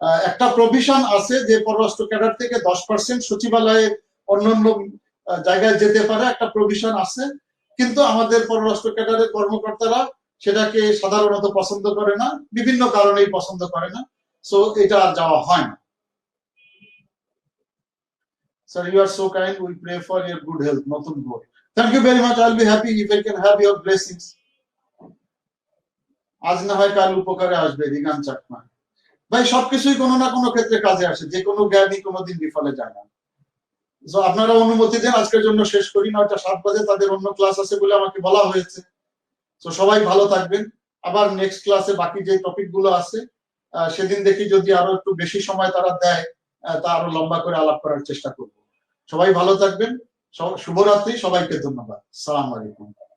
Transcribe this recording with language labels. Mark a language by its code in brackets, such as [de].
[bn] একটা প্রভিশন আছে যে পররাষ্ট্র ক্যাডার থেকে 10% সচিবালয়ে অন্যান্য জায়গায় যেতে পারে, একটা প্রভিশন আছে, কিন্তু আমাদের পররাষ্ট্র ক্যাডারের কর্মকর্তারা সেটাকে সাধারণত পছন্দ করে না, বিভিন্ন কারণেই পছন্দ করে না, সো এটা আর যাওয়া হয় না। [en] Sir, you are so kind. We pray for your good health. [bn] নতুন ভোর। [en] Thank you very much. I'll be happy if I can have your blessings. [bn] আজ না হয় কাল উপকারে আসবে রিগান চাকমা। ভাই সবকিছুই কোনো না কোনো ক্ষেত্রে কাজে আসে, যে কোনো জ্ঞানই কোনোদিন বিফলে যায় না। তো আপনারা অনুমতি দেন আজকের জন্য শেষ করি, 9টা 7 বাজে তাদের অন্য ক্লাস আছে বলে আমাকে বলা হয়েছে। তো সবাই ভালো থাকবেন, আবার নেক্সট ক্লাসে বাকি যে টপিক গুলো আছে সেদিন দেখি যদি আরো একটু বেশি সময় তারা দেয়, তা আরো লম্বা করে আলাপ করার চেষ্টা করব। সবাই ভালো থাকবেন, শুভরাত্রি, সবাইকে ধন্যবাদ, সালাম আলাইকুম।